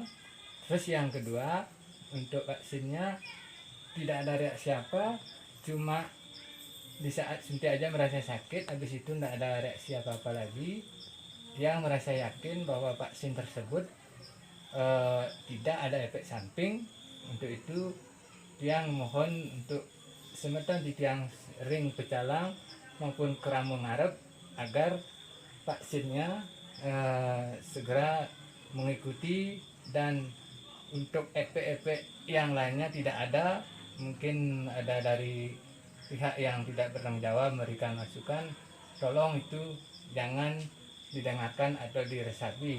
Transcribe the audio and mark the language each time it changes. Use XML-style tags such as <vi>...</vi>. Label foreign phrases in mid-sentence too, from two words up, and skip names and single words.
<id>Terus yang kedua, untuk vaksinnya tidak ada reaksi apa, cuma di saat suntik aja merasa sakit, habis itu tidak ada reaksi apa-apa lagi. Tiang merasa yakin bahwa vaksin tersebut tidak ada efek samping. Untuk itu tiang mohon untuk</id> <ban>semeton di tiang ring pecalang</ban> <id>maupun Keramu Ngarep agar vaksinnya segera mengikuti, dan untuk efek-efek yang lainnya tidak ada. Mungkin ada dari pihak yang tidak bertanggung jawab memberikan masukan, tolong itu jangan didengarkan atau diresapi.</id>